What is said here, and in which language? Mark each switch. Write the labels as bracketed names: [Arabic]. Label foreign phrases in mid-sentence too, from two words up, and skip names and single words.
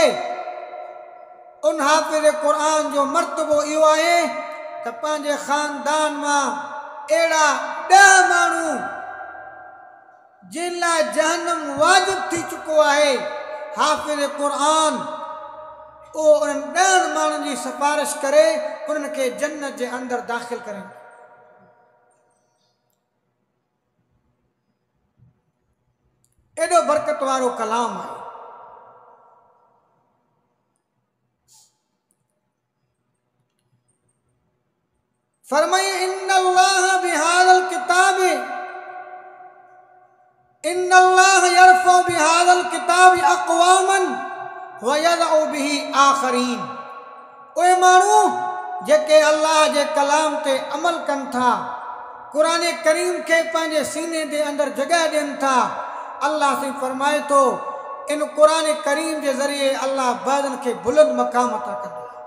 [Sindhi] उन हाफ़िज़ कुरान जो मर्तबो इहो आहे त पंहिंजे ख़ानदान मां अहिड़ा 10 माण्हू जिन लाइ जहन्नम वाजिब थी चुको आहे, हाफ़िज़ कुरान उहो उन्हनि 10 माण्हुनि जी सिफारिश करे उन्हनि खे जन्नत जे अंदरि दाख़िल करे। एॾो बरकत वारो कलाम आहे। [Arabic] फरमाए إن الله بهذا الكتاب، إن الله يرفع بهذا الكتاب أقواما ويضع به آخرين. [Sindhi] उहे माण्हू जेके अल्लाह जे कलाम ते अमल कनि था, कुरान करीम खे पंहिंजे सीने जे अंदरि जॻह ॾियनि था, अल्लाह से फरमाए थो इन कुरान करीम के ज़रिए अल्लाह बादन के बुलंद मकाम अता कंदो।